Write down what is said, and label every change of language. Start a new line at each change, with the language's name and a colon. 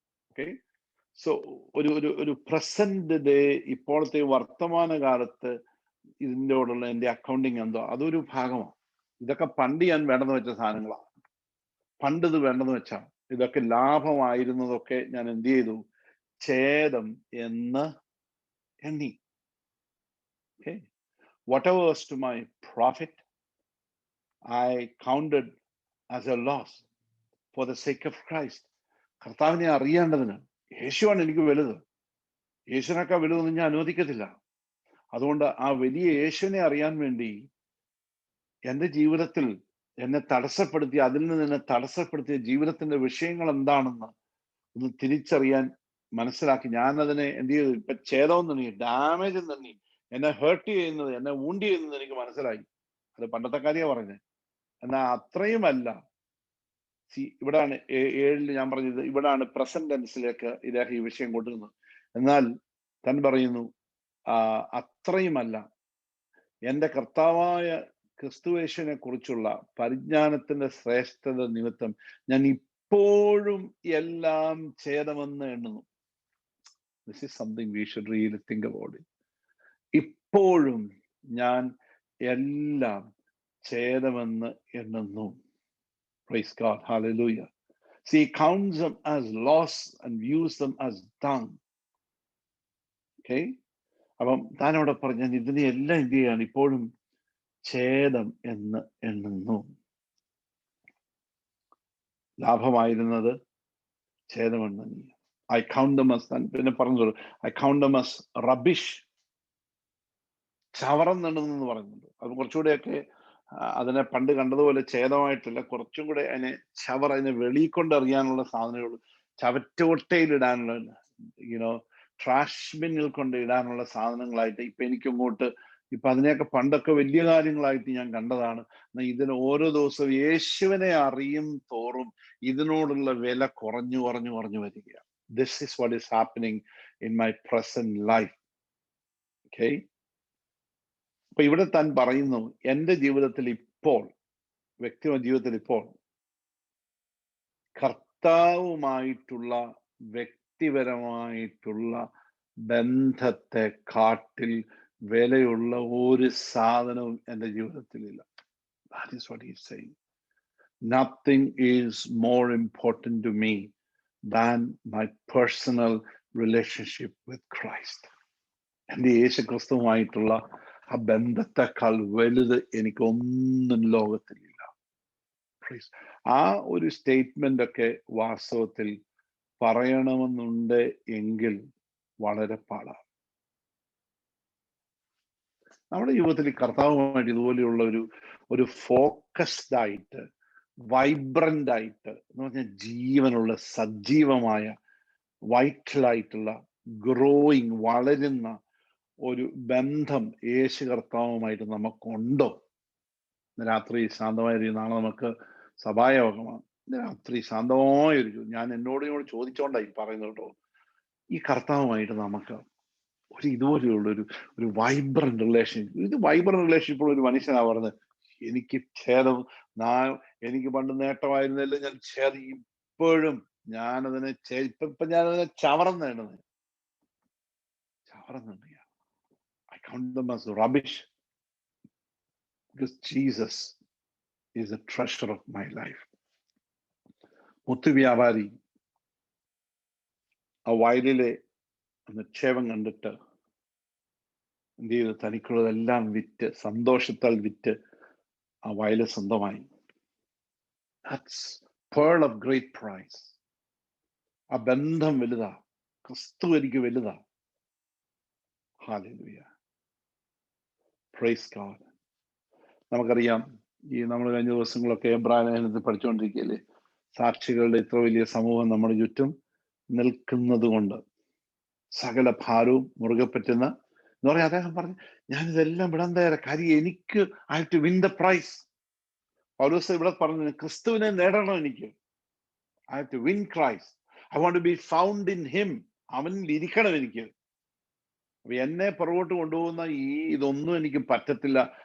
Malayalam: Okay, so ഒരു present day, ഇപ്പോഴത്തെ വർത്തമാന കാലത്ത് ഇതിൻ്റെയോടുള്ള എൻ്റെ അക്കൗണ്ടിങ് എന്തോ അതൊരു ഭാഗമാണ്. ഇതൊക്കെ പണ്ട് ഞാൻ വേണ്ടെന്ന് വെച്ച സാധനങ്ങളാണ്. പണ്ട് ഇത് വേണ്ടെന്ന് വെച്ചാൽ ഇതൊക്കെ ലാഭമായിരുന്നതൊക്കെ ഞാൻ എന്ത് ചെയ്തു? ഛേദം എന്ന് എണ്ണി.
English: Okay. Whatever was to my profit, I counted as a loss for the sake of Christ.
Malayalam: കർത്താവിനെ അറിയേണ്ടതിന് യേശുവാണ് എനിക്ക് വലുത്. യേശുവിനേക്കാൾ വലുതൊന്നും ഞാൻ അനുവദിക്കത്തില്ല. അതുകൊണ്ട് ആ വലിയ യേശുവിനെ അറിയാൻ വേണ്ടി എൻ്റെ ജീവിതത്തിൽ എന്നെ തടസ്സപ്പെടുത്തി, അതിൽ നിന്ന് എന്നെ തടസ്സപ്പെടുത്തിയ ജീവിതത്തിന്റെ വിഷയങ്ങൾ എന്താണെന്ന് ഒന്ന് തിരിച്ചറിയാൻ മനസ്സിലാക്കി ഞാൻ അതിനെ എന്ത് ചെയ്തു? ഇപ്പൊ ഛേദം തന്നെ, ഡാമേജ് തന്നെ, എന്നെ ഹേർട്ട് ചെയ്യുന്നത്, എന്നെ വൂണ്ട് ചെയ്യുന്നത് എനിക്ക് മനസ്സിലായി. അത് പണ്ടത്തെ കാര്യമാണ് പറഞ്ഞത്. എന്നാൽ അത്രയുമല്ല. ഇവിടാണ് 7 ഞാൻ പറഞ്ഞത്, ഇവിടാണ് പ്രസന്റ് ടെൻസിലേക്ക് ഇദ്ദേഹം ഈ വിഷയം കൊണ്ടുവരുന്നത്. എന്നാൽ താൻ പറയുന്നു, അത്രയുമല്ല, എൻ്റെ കർത്താവായ ക്രിസ്തുയേശുവിനെ കുറിച്ചുള്ള പരിജ്ഞാനത്തിന്റെ ശ്രേഷ്ഠത നിമിത്തം ഞാൻ ഇപ്പോഴും എല്ലാം ഛേദമെന്ന് എണ്ണുന്നു.
English: This is something we should really think about it.
Malayalam: ഇപ്പോഴും ഞാൻ എല്ലാം ഛേദമെന്ന് എണ്ണുന്നു.
English: Praise God. Hallelujah. See, he counts them as loss and views them as dung. Okay?
Malayalam: അപ്പം താനവിടെ പറഞ്ഞ ഇതിനെ എല്ലാം എന്ത് ചെയ്യാണ്? ഇപ്പോഴും ഛേദം എന്ന് എണ്ണുന്നു. ലാഭമായിരുന്നത് ഛേദമെന്ന്.
English: I count them as,
Malayalam: പിന്നെ പറഞ്ഞു,
English: I count them as rubbish.
Malayalam: ചവറം എണ്ണുന്നു പറയുന്നുണ്ട്. അത് കുറച്ചുകൂടെയൊക്കെ അതിനെ പണ്ട് കണ്ടതുപോലെ ഛേദമായിട്ടില്ല, കുറച്ചും കൂടെ അതിനെ അതിനെ വെളിയിൽ കൊണ്ടറിയാനുള്ള സാധനങ്ങൾ, ചവറ്റുകൊട്ടയിൽ ഇടാനുള്ള, ട്രാഷ് ബിന്നിൽ കൊണ്ട് ഇടാനുള്ള സാധനങ്ങളായിട്ട് ഇപ്പൊ എനിക്കിങ്ങോട്ട് ഇപ്പൊ അതിനെയൊക്കെ പണ്ടൊക്കെ വലിയ കാര്യങ്ങളായിട്ട് ഞാൻ കണ്ടതാണ്. ഇതിന് ഓരോ ദിവസവും യേശുവിനെ അറിയും തോറും ഇതിനോടുള്ള വില കുറഞ്ഞു വരികയാണ്.
English: This is what is happening in my present life. Okay?
Malayalam: അപ്പൊ ഇവിടെ താൻ പറയുന്നു, എൻ്റെ ജീവിതത്തിൽ ഇപ്പോൾ, വ്യക്തിഗത ജീവിതത്തിൽ ഇപ്പോൾ കർത്താവുമായിട്ടുള്ള വ്യക്തിപരമായിട്ടുള്ള ബന്ധത്തെ കാട്ടിൽ വിലയുള്ള ഒരു സാധനവും എൻ്റെ ജീവിതത്തിലില്ല.
English: That is what he is saying. Nothing is more important to me than my personal relationship with Christ.
Malayalam: എൻ്റെ യേശു ക്രിസ്തുവുമായിട്ടുള്ള ആ ബന്ധത്തെക്കാൾ വലുത് എനിക്കൊന്നും ലോകത്തിലില്ല. ആ ഒരു സ്റ്റേറ്റ്മെന്റ് ഒക്കെ വാസ്തവത്തിൽ പറയണമെന്നുണ്ട് എങ്കിൽ വളരെ പാടാണ്. നമ്മുടെ ജീവിതത്തിൽ കർത്താവുമായിട്ട് ഇതുപോലെയുള്ള ഒരു ഫോക്കസ്ഡ് ആയിട്ട്, വൈബ്രന്റ് ആയിട്ട്, എന്ന് പറഞ്ഞാൽ ജീവനുള്ള, സജീവമായ, വൈറ്റലായിട്ടുള്ള, ഗ്രോയിങ്, വളരുന്ന ഒരു ബന്ധം യേശു കർത്താവുമായിട്ട് നമുക്കുണ്ടോ? രാത്രി ശാന്തമായിരിക്കും. നാളെ നമുക്ക് സഭായോഗമാണ്. രാത്രി ശാന്തമായിരിക്കും. ഞാൻ എന്നോട് ചോദിച്ചോണ്ടായി പറയുന്നത് കേട്ടോ. ഈ കർത്താവുമായിട്ട് നമുക്ക് ഇതുപോലെയുള്ള ഒരു വൈബ്രന്റ് റിലേഷൻഷിപ്പ്, ഇത് വൈബ്രന്റ് റിലേഷൻഷിപ്പ് ഉള്ള ഒരു മനുഷ്യനാ പറഞ്ഞത്, എനിക്ക് ഛേദം, എനിക്ക് പണ്ട് നേട്ടമായിരുന്നില്ല, ഞാൻ ഛേദം, ഇപ്പോഴും ഞാനതിനെ ഇപ്പൊ ഞാനതിനെ ചവറന്നുണ്ട്.
English: I count them as rubbish because Jesus is the treasure of my life.
Malayalam: മുത്തു വ്യാപാരി ആ വയലിലെ നിക്ഷേപം കണ്ടിട്ട് എന്ത് ചെയ്തു? തനിക്കുള്ളതെല്ലാം വിറ്റ്, സന്തോഷത്താൽ വിറ്റ് ആ വയല് സ്വന്തമായി.
English: That's pearl of great price.
Malayalam: ആ ബന്ധം വലുതാ. ക്രിസ്തു എനിക്ക് വലുതാ. Hallelujah.
English: Praise God.
Malayalam: നമുക്കറിയാം, നമ്മൾ കഴിഞ്ഞ ദിവസങ്ങളൊക്കെ എബ്രായ ലേഖനത്തിൽ പഠിച്ചുകൊണ്ടിരിക്കുകയല്ലേ, സാക്ഷികളുടെ ഇത്ര വലിയ സമൂഹം നമ്മുടെ ചുറ്റും നിൽക്കുന്നത് കൊണ്ട് സകല ഭാരവും മുറുകെ പറ്റുന്ന എന്ന് പറയാം. അദ്ദേഹം പറഞ്ഞു, ഞാനിതെല്ലാം വിടാൻ തയ്യാറാ. കാര്യം എനിക്ക്
English: I have to win the prize.
Malayalam: പൗലോസ് ഇവിടെ പറഞ്ഞു, ക്രിസ്തുവിനെ നേടണം എനിക്ക്.
English: I have to win Christ. I want to be found in him.
Malayalam: അവനിൽ ഇരിക്കണം എനിക്ക്. അപ്പൊ എന്നെ പുറകോട്ട് കൊണ്ടുപോകുന്ന ഇതൊന്നും എനിക്ക് പറ്റത്തില്ല.